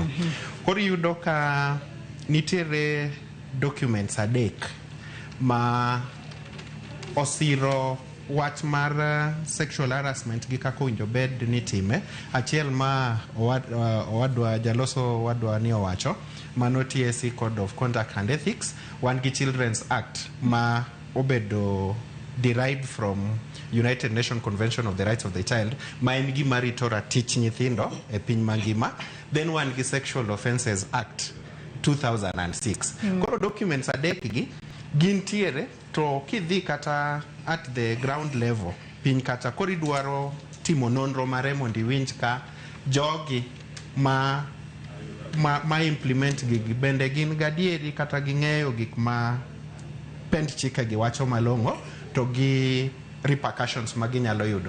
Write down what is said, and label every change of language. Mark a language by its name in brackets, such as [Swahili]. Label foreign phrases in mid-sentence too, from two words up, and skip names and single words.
[Luo (Kenya and Tanzania)] Koro iyudo ka nitiere documents adek ma osiro wach mar [English] sexual harassment [Luo (Kenya and Tanzania)] gi kaka owinjo bed ni time. Achiel ma jaloso wadwa ni owacho mano TSC Code of Conduct and Ethics, wan gi Children's Act ma obedo [English] derived from [Luo (Kenya and Tanzania)] United Nations Convention of the Rights of the Child ma en gima rito ratich nyithindo e piny mangima. Then wan gi Sexual Offences Act 2006. Koro documents adek gi gintiere to kidhi kata [English] at the ground level [Luo (Kenya and Tanzania)] piny kata koro idwaro timo nonro mare mondo iwinj ka jogi ma implement gigi bende gin gadieri kata ging'eyo gik ma pend chike gi wacho malong'o to gi repercussions ma ginyalo yudo.